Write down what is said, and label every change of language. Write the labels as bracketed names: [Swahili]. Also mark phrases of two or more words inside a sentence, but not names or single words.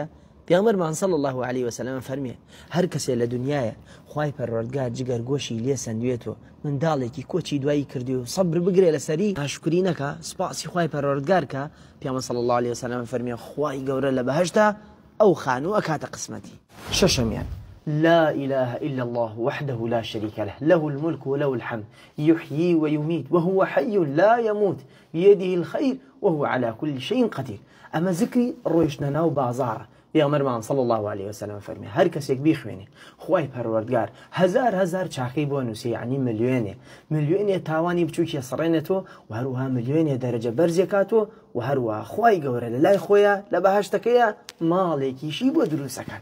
[Central Kurdish] پێغەمبەرمان [Arabic] صلی الله عليه وسلم [Central Kurdish] فەرمێ هەر کەسێ لە دنیاە خوای پەروەردگار جگەرگۆشی لێ سندوێتەوە، منداڵێکی کۆچی دوایی کردی و سەبر بگرێ لەسەری ناشکری نەکە، سپاسی خوای پەروەردگار کە. پێغەمبەر [Arabic] صلی الله عليه وسلم [Central Kurdish] فەرمێ خوای گەورە لە بەهەشتا ئەو خانوو ئەکاتە قسمەتی. [Arabic] شەشەمیان لا إله إلا الله وحده لا شريك له له الملك وله الحمد يحيي ويميت وهو حي لا يموت بيده الخير وهو على كل شيء قدير. [Central Kurdish] أما ذكري رويشنا ناو بازار پێغەمبەرمان [Arabic] صلی الله عليه وسلم [Central Kurdish] فەرمێ هەر کەسێک بیخوێنێ خوای پەروەردگار هەزار چاکەی بۆ نووسێ، یعنی ملیۆنێ تاوانی بچووکیە سڕێنێتەوە و هەروەها ملیۆنێ دەرەجە بەرزێکاتەوە و هەروەها خوای گەورە لە لای خۆیە لە بەهەشتەکەیە ماڵێکیشی بۆ دروستەکات.